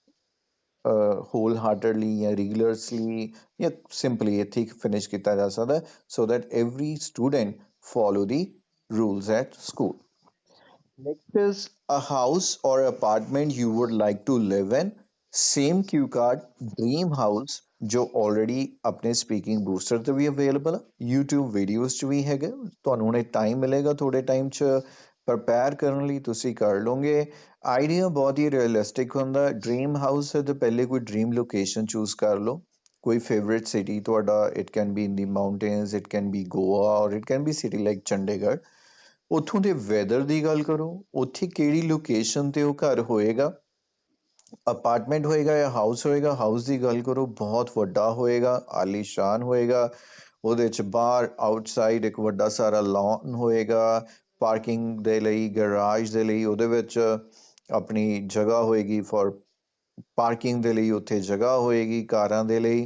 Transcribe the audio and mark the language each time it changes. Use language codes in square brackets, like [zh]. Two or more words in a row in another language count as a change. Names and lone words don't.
[en] wholeheartedly या rigorously या simply ਇੱਥੇ finish [pa] ਕੀਤਾ ਜਾ ਸਕਦਾ [en] so that every student follow the rules at school. Next is a house or apartment you would like to live in. Same cue card, dream house [pa] ਜੋ already ਆਪਣੇ [en] speaking booster [pa] ਤੇ ਵੀ available ਆ, [en] YouTube videos [pa] 'ਚ ਵੀ ਹੈਗੇ, ਤੁਹਾਨੂੰ ਹੁਣੇ time ਮਿਲੇਗਾ ਥੋੜੇ time 'ਚ prepare ਕਰਨ ਲਈ ਤੁਸੀਂ ਕਰ ਲਓਗੇ। ਆਈਡੀਆ ਬਹੁਤ ਹੀ realistic ਹੁੰਦਾ, [en] dream house [pa] ਹੈ ਤੇ ਪਹਿਲੇ ਕੋਈ [en] dream location choose [pa] ਕਰ ਲਓ, ਕੋਈ [en] favorite city ਤੁਹਾਡਾ, it can be in the mountains, it can be Goa or it can be city like Chandigarh। [pa] ਉੱਥੋਂ ਦੇ ਵੈਦਰ ਦੀ ਗੱਲ ਕਰੋ, ਉੱਥੇ ਕਿਹੜੀ ਲੋਕੇਸ਼ਨ ਤੇ ਉਹ ਘਰ ਹੋਏਗਾ, ਅਪਾਰਟਮੈਂਟ ਹੋਏਗਾ ਜਾਂ ਹਾਊਸ ਹੋਏਗਾ। ਹਾਊਸ ਦੀ ਗੱਲ ਕਰੋ, ਬਹੁਤ ਵੱਡਾ ਹੋਏਗਾ, ਆਲੀਸ਼ਾਨ ਹੋਏਗਾ, ਉਹਦੇ ਚ ਬਾਹਰ ਆਊਟਸਾਈਡ ਇੱਕ ਵੱਡਾ ਸਾਰਾ ਲੌਨ ਹੋਏਗਾ, ਪਾਰਕਿੰਗ ਦੇ ਲਈ, ਗਰਾਜ ਦੇ ਲਈ ਉਹਦੇ ਵਿੱਚ ਆਪਣੀ ਜਗ੍ਹਾ ਹੋਏਗੀ ਫॉर ਪਾਰਕਿੰਗ ਦੇ ਲਈ, ਉੱਥੇ ਜਗ੍ਹਾ ਹੋਏਗੀ ਕਾਰਾਂ ਦੇ ਲਈ।